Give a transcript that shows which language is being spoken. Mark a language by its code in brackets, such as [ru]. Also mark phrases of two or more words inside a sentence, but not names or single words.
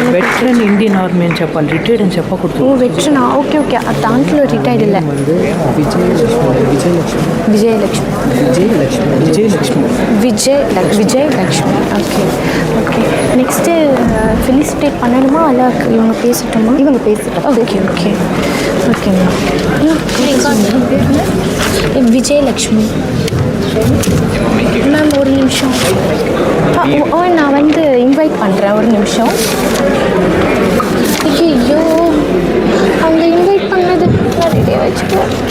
[en] veteran Indian Army [te] అని చెప్పాలి, రిటైర్డ్ అని చెప్పకూడదు. ఓ వెటరనా, [en] okay okay, [te] దాంట్లో రిటైర్డ్ ಇಲ್ಲ. విజయలక్ష్మి [en] okay okay. next felicitate [ta] பண்ணணுமா అలా இவங்க பேசட்டுமா? இவங்க பேசட்டும். [en] okay okay okay ma'am. [ta] விஜயலக்ஷ்மி மேம் ஒரு நிமிஷம். ஓ நான் வந்து இன்வைட் பண்ணுறேன், ஒரு நிமிஷம். ஐயோ அவங்க இன்வைட் பண்ணது நான் ரெடியாக வச்சுக்கேன்.